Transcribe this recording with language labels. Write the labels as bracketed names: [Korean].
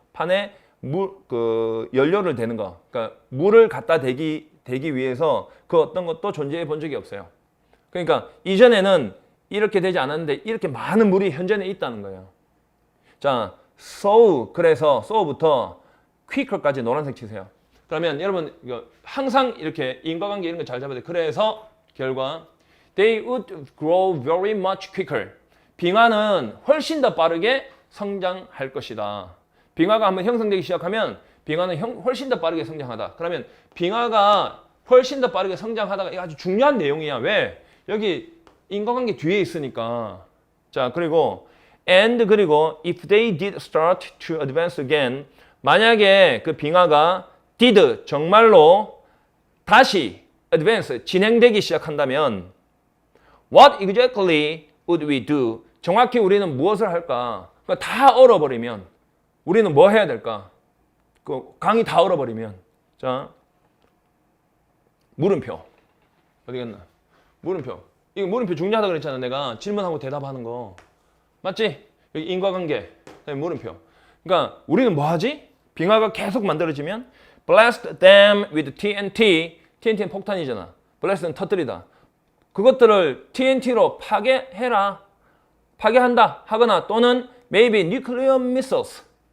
[Korean] 판에 연료를 대는 거. 그러니까 물을 갖다 대기 위해서 그 어떤 것도 존재해 본 적이 없어요. 그러니까 이전에는 이렇게 되지 않았는데 이렇게 많은 물이 현재는 있다는 거예요. 자, 그래서 so부터 quicker까지 노란색 치세요. 그러면 여러분 이거 항상 이렇게 인과관계 이런 거 잘 잡아야 돼요. 그래서 결과 [English] they would grow very much quicker. [Korean] 빙하는 훨씬 더 빠르게 성장할 것이다. 빙하가 한번 형성되기 시작하면 빙하는 훨씬 더 빠르게 성장하다. 그러면 빙하가 훨씬 더 빠르게 성장하다가 이거 아주 중요한 내용이야. 왜? 여기 인과관계 뒤에 있으니까. [English] 자, 그리고 그리고 if they did start to advance again, [Korean] 만약에 그 빙하가 [English] did [Korean] 정말로 다시 [English] advance [Korean] 진행되기 시작한다면 [English] what exactly would we do? [Korean] 정확히 우리는 무엇을 할까? 그러니까 다 얼어버리면 우리는 뭐 해야 될까? 그 강이 다 얼어버리면. 자, 물음표 어디 갔나? 물음표. 이거 물음표 중요하다 그랬잖아. 내가 질문하고 대답하는 거 맞지? 여기 인과관계, 물음표. 그러니까 우리는 뭐 하지? 빙하가 계속 만들어지면 [English] blast them with TNT. [Korean] TNT는 폭탄이잖아. blast는 터뜨리다. 그것들을 TNT로 파괴해라. 파괴한다 하거나 또는 [English] maybe nuclear missiles.